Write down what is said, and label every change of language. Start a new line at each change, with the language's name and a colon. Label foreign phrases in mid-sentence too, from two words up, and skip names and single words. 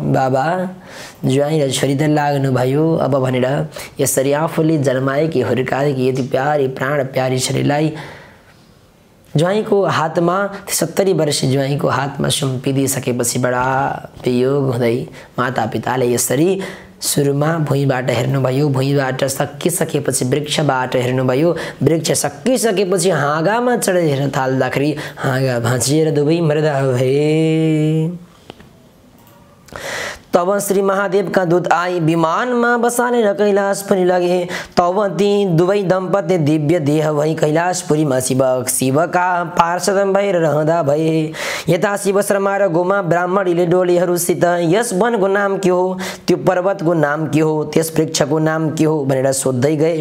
Nepali: बाबा ज्वाइँ र छोरी त लाग्नुभयो अब भनेर यसरी आफूले जन्माएकी हुर्काएकी यति प्यारी प्राण प्यारी छोरीलाई ज्वाइँको हातमा 70 वर्षीय ज्वाइँको हातमा सुम्पिदिसकेपछि बडा वियोग हुँदै मातापिताले यसरी सुरुमा भुइँबाट हेर्नुभयो, भुइँबाट सकिसकेपछि वृक्षबाट हेर्नुभयो, वृक्ष सकिसकेपछि हाँगामा चढेर हेर्न थाल्दाखेरि हाँगा भाँचिएर दुवै मर्दा भए। तब श्री महादेव का दूत आई विमानमा बसालेर कैलाशपुरी लगे। तब ती दुवै दम्पति दिव्य देह भई कैलाशपुरीमा शिवका पार्षद भएर रहँदा भए। यता शिव शर्मा र गोमा ब्राह्मणीले डोलीहरूसित यस वनको नाम के हो, त्यो पर्वतको नाम के हो, त्यस वृक्षको नाम के हो भनेर सोध्दै गए।